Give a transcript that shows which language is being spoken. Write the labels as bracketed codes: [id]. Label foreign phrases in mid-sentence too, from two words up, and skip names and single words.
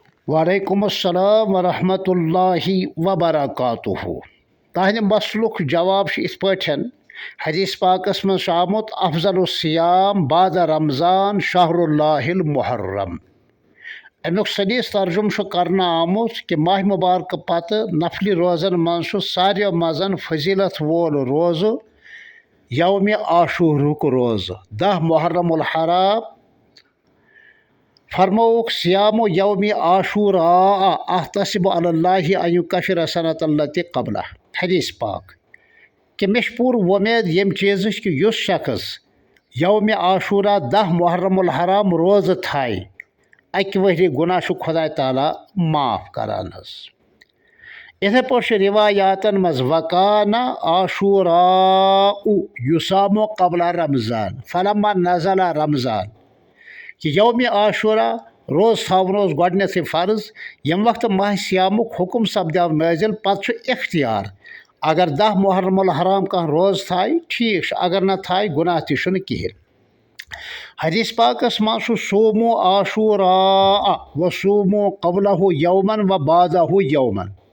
[ar] وعلیکم السلام ورحمۃ اللہ وبرکاتہ۔ [ks] تہندِ مسلُک جواب اس پٲٹھۍ حدیث پاکس منٛز چھُ آمُت [ar] افضل الصیام بعد رمضان شہر اللہ المحرم۔ [ks] امیُک صحیح ترجمہ چھُ کرنہٕ آمُت کہ ماہ مبارکہ پتہٕ نفلی روزن منٛز چھُ ساروِیو منٛز فضیلت وول روزٕ یومِ عاشورُک روزٕ 10 محرم الحرام۔ [ar] فرموُکھ سیام یوم عاشوراء احتسب علی اللہ ان یکفر سنۃ التی قبلہ۔ [ks] حدیث پاک کہ مےٚ چھِ پوٗرٕ وۄمید ییٚمہِ چیٖزٕچ کہ یُس شخص یومِ عاشورہ 10 محرم الحرام روزٕ تھایہِ اکہِ ؤہرِ گُناہ چھُ خۄداے تعالیٰ معاف کران حظ۔ یِتھَے پٲٹھۍ چھُ رِوایاتن منٛز [ar] وکانہ عاشوراء یُصام قبل رمضان فلما نزل رمضان [ks] کہ یومِ عاشورہ روز تھاوُن اوس گۄڈنٮ۪تھٕے فرض ییٚمہِ وقتہٕ ماہ سیامُک حُکم سپدیو نٲزِل پتہٕ چھُ اختیار اگر 10 محرم الحرام کانٛہہ روز تھایہِ ٹھیٖک چھُ اگر نہ تھایہِ گُناہ تہِ چھُنہٕ کِہیٖنۍ۔ حدیث پاکس منٛز چھُ [ar] صوموٗ عاشوراء وصوموٗ قبلہ یومن و بعدہ یومن۔